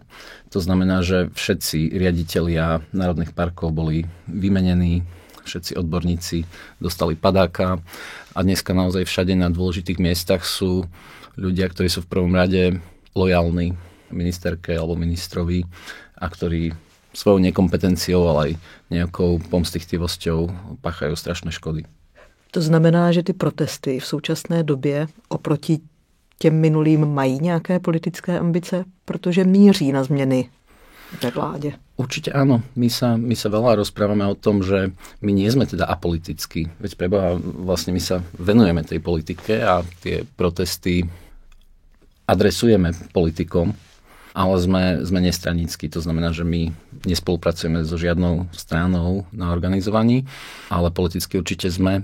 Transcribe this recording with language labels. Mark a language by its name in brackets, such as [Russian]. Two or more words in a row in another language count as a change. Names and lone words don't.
[Slovak] To znamená, že všetci riaditelia národných parkov boli vymenení, všetci odborníci dostali padáka a dneska naozaj všade na dôležitých miestach sú ľudia, ktorí sú v prvom rade lojálni ministerke alebo ministrovi a ktorí svojou nekompetenciou, ale aj nejakou pomstychtivosťou páchajú strašné škody. [Czech] To znamená, že ty protesty v současné době oproti těm minulým mají nějaké politické ambice, protože míří na změny ve vládě. [Slovak] Určite áno. My sa veľa rozprávame o tom, že my nie sme teda apolitickí. Veď preboha, vlastne my sa venujeme tej politike a tie protesty adresujeme politikom, ale sme nestranícky. To znamená, že my nespolupracujeme so žiadnou stranou na organizovaní, ale politicky určite sme.